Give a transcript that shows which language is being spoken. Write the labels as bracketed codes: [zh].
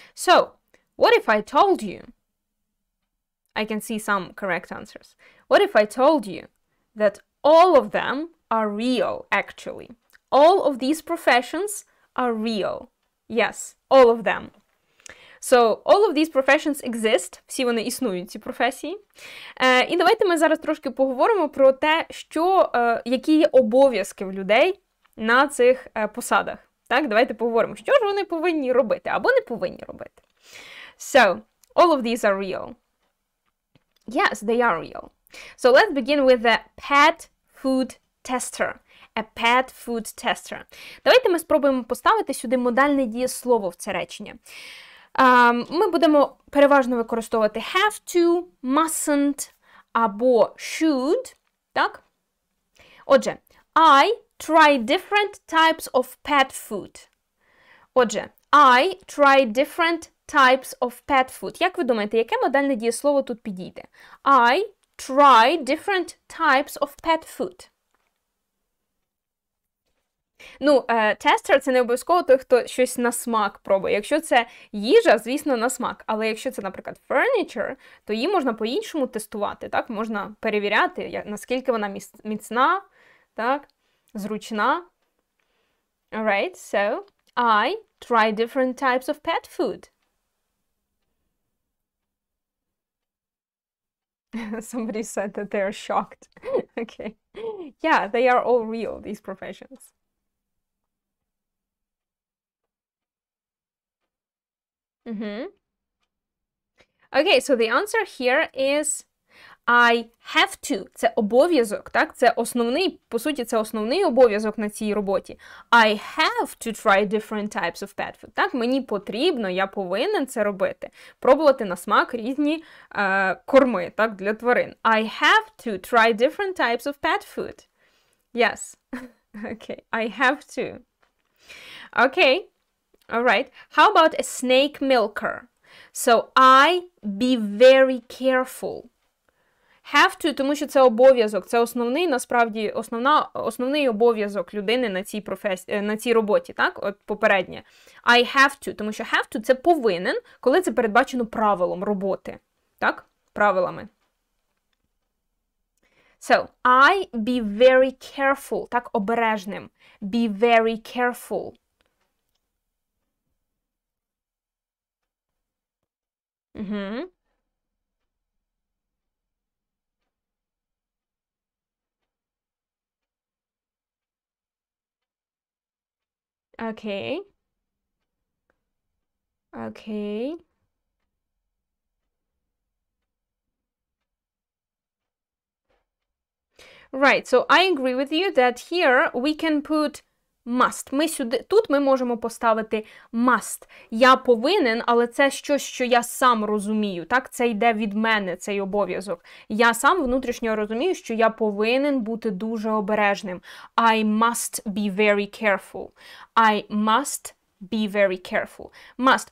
[en] So, what if I told you? I can see some correct answers. What if I told you that all of them are real, actually? All of these professions are real. Yes, all of them. So, all of these professions exist. [uk] Всі вони існують, ці професії. І давайте ми зараз трошки поговоримо про те, які є обов'язки в людей на цих посадах. Так, давайте поговоримо, що ж вони повинні робити або не повинні робити. [en] So, all of these are real. Yes, they are real. So, let's begin with the pet food tester. A pet food tester. [uk] Давайте ми спробуємо поставити сюди модальне дієслово в це речення. Ми будемо переважно використовувати [en] have to, mustn't [uk] або should. Так? [en] Отже, I try different types of pet food. Отже, I try different types of pet food. [uk] Як ви думаєте, яке модальне дієслово тут підійде? [en] I try different types of pet food. [uk] Ну, тестер – це не обов'язково той, хто щось на смак пробує. Якщо це їжа, звісно, на смак. Але якщо це, наприклад, furniture, то її можна по-іншому тестувати. Так? Можна перевіряти, наскільки вона міцна, так? Зручна. [en] Alright, so I try different types of pet food. Somebody said that they are shocked. Okay. Yeah, they are all real, these professions. Okay, so the answer here is I have to – [uk] це обов'язок, так? Це основний, по суті, це основний обов'язок на цій роботі. [en] I have to try different types of pet food. [uk] Так, мені потрібно, я повинен це робити. Пробувати на смак різні корми, так, для тварин. [en] I have to try different types of pet food. Yes. Okay, I have to. Okay. All right. How about a snake milker? So I be very careful. Have to, [uk] тому що це обов'язок, це основний, насправді, основний обов'язок людини на цій роботі, так? От попереднє. [en] I have to, [uk] тому що [en] have to [uk] – це повинен, коли це передбачено правилом роботи, так? Правилами. [en] So, I be very careful, так, [uk] обережним. [en] Be very careful. Угу. Okay. Okay. Right, so I agree with you that here we can put must. [uk] Тут ми можемо поставити must. Я повинен, але це щось, що я сам розумію. Так? Це йде від мене, цей обов'язок. Я сам внутрішньо розумію, що я повинен бути дуже обережним. [en] I must be very careful. I must be very careful. Must.